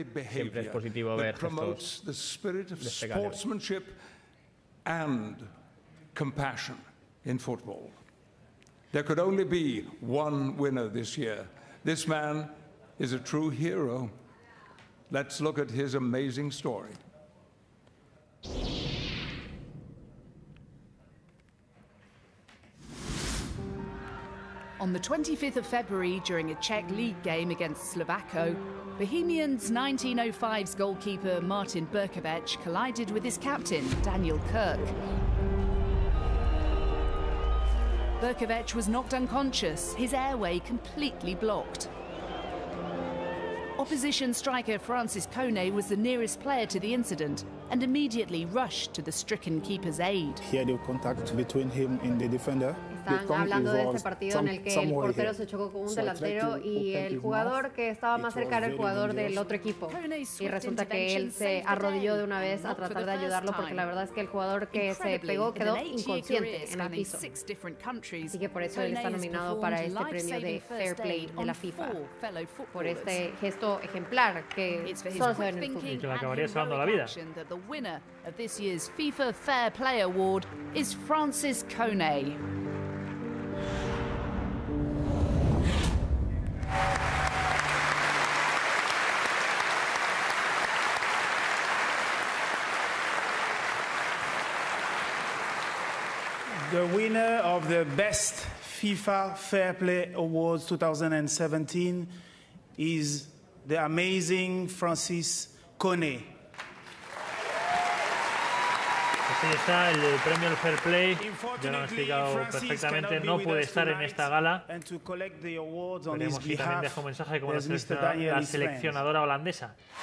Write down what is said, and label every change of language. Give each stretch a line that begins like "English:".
Spanish: Siempre es positivo ver gestos destacables.
English: And compassion in football. There could only be one winner this year. This man is a true hero. Let's look at his amazing story. On the 25th of February, during a Czech league game against Slovakia, Bohemians 1905's goalkeeper Martin Berkovec collided with his captain, Daniel Kirk. Berkovec was knocked unconscious, his airway completely blocked. Opposition striker Francis Kone was the nearest player to the incident and immediately rushed to the stricken keeper's aid. He had a contact between him and the defender.
Spanish: Están hablando de este partido en el que el portero se chocó con un delantero y el jugador que estaba más cerca era el jugador del otro equipo. Y resulta que él se arrodilló de una vez a tratar de ayudarlo porque la verdad es que el jugador que se pegó quedó inconsciente en el piso. Así que por eso él está nominado para este premio de Fair Play de la FIFA. Por este gesto ejemplar que solo se ve en el fútbol. Y que le acabaría salvando la vida.
English: The winner of this year's FIFA Fair Play Award is Francis Kone. The winner of the Best FIFA Fair Play Awards 2017 is the amazing Francis Kone.
Spanish: Así está, el premio al Fair Play, ya lo han explicado perfectamente, no puede estar en esta gala. Veremos si también deja un mensaje como la seleccionadora holandesa.